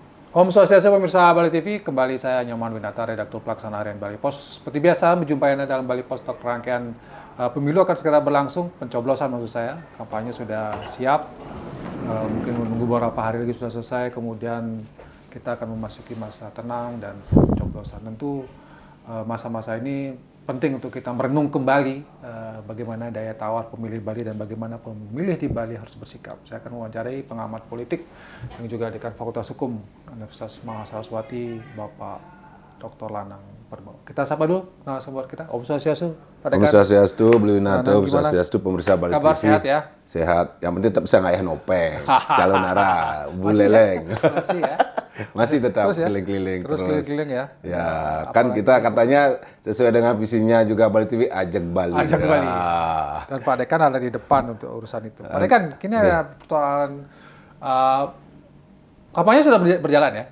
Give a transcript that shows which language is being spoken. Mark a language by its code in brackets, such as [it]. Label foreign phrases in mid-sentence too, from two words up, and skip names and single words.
[sa] Om Swastiastu [id] pemirsa Bali TV, kembali saya Nyoman Winata, redaktur pelaksana harian Bali Pos. Seperti biasa, menjumpai Anda dalam Bali Pos Talk. Rangkaian pemilu akan segera berlangsung, pencoblosan maksud saya. Kampanye sudah siap, mungkin menunggu beberapa hari lagi sudah selesai, kemudian kita akan memasuki masa tenang dan pencoblosan. Tentu masa-masa ini penting untuk kita merenung kembali bagaimana daya tawar pemilih Bali dan bagaimana pemilih di Bali harus bersikap. Saya akan mewawancarai pengamat politik yang juga dekan Fakultas Hukum Universitas Mahasiswati, Bapak Dr. Lanang Perbau. Kita sapa dulu narasumber kita, [sa] Om Swastiastu. Om Swastiastu, [id] Beli Winata, [sa] Om Swastiastu, [id] pemirsa Bali Kabar TV. sehat ya? Sehat. Yang penting tetap bisa ngayah nopeng, calon arah, buleleng. Masih ya? Masih tetap Terus ya? keliling-keliling Terus keliling-keliling ya? Ya, kan kita katanya sesuai dengan visinya juga Bali TV, ajak Bali. Ajak Bali. Ah. Dan Pak Dekan ada di depan untuk urusan itu. Pak Dekan, kini ada persoalan kampanye sudah berjalan ya?